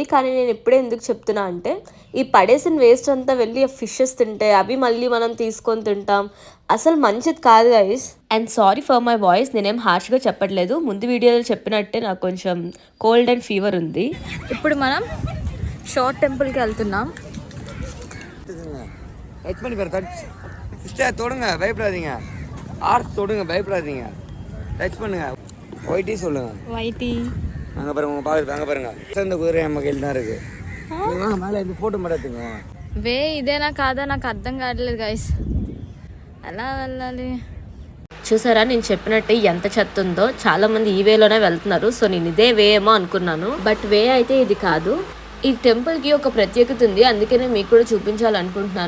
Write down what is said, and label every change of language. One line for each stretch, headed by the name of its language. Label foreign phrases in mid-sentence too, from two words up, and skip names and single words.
Telugu: కానీ నేను ఇప్పుడే ఎందుకు చెప్తున్నా అంటే, ఈ పడేసిన వేస్ట్ అంతా వెళ్ళి ఫిషెస్ తింటే అవి మళ్ళీ మనం తీసుకొని తింటాం. అసలు మంచిది కాదు గైస్.
English: and sorry for my voice,
Telugu: నేనేం హార్ష్గా చెప్పట్లేదు. ముందు వీడియోలో చెప్పినట్టే నాకు కొంచెం
English: cold and fever
Telugu: ఉంది. ఇప్పుడు మనం షార్ట్ టెంపుల్కి వెళ్తున్నాం.
Tamil: டச் பண்ணி பாரு,
English: touch sister
Tamil: தொடுங்க, பயப்படாதீங்க. ஆர்ஸ் தொடுங்க, பயப்படாதீங்க. டச் பண்ணுங்க. ஒயிட்டி சொல்லுங்க. వైటీ அங்கே பாருங்க, உங்கள் பாரு, அங்கே பாருங்க. இந்த குதிரை நம்ம கையில் தான் இருக்கு. வாங்க மேலே இந்த ஃபோட்டோ மட்டும் எடுத்துங்க.
Telugu: వే ఇదేనా కాదా నాకు అర్థం కావట్లేదు గైస్, ఎలా వెళ్ళాలి? చూసారా, నేను చెప్పినట్టే ఎంత చెత్త ఉందో. చాలా మంది ఈ వేలోనే వెళ్తున్నారు. సో నేను ఇదే వే ఏమో అనుకున్నాను, బట్ వే అయితే ఇది కాదు. ఈ టెంపుల్కి ఒక ప్రత్యేకత ఉంది, అందుకనే మీకు కూడా చూపించాలనుకుంటున్నాను.